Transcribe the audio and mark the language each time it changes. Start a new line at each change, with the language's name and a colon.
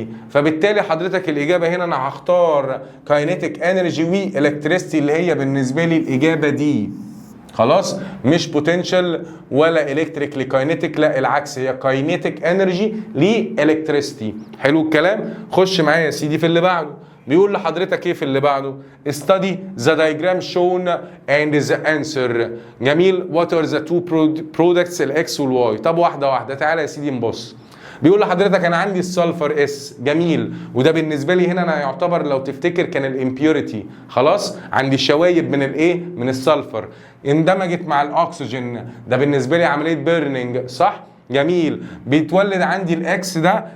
Arabic: فبالتالي حضرتك الإجابة هنا أنا هختار كاينيتيك انرجي والكتريستي اللي هي بالنسبة لي الإجابة دي. خلاص؟ مش بوتنشال ولا الكتريك لكاينيتيك، لا العكس، هي كاينيتيك انرجي لالكتريستي. حلو الكلام؟ خش معايا يا سيدي في اللي بعده. بيقول لحضرتك ايه في اللي بعده؟
English: study the diagram shown and the answer.
Arabic: جميل.
English: what are the two products
Arabic: الاكس والواي. طب واحده واحده. تعالى يا سيدي نبص. بيقول لحضرتك انا عندي السلفر اس. جميل. وده بالنسبه لي هنا انا يعتبر لو تفتكر كان الامبيوريتي. خلاص؟ عندي شوايب من الايه؟ من السلفر اندمجت مع الاكسجين. ده بالنسبه لي عمليه بيرنينج صح؟ جميل. بيتولد عندي الاكس ده.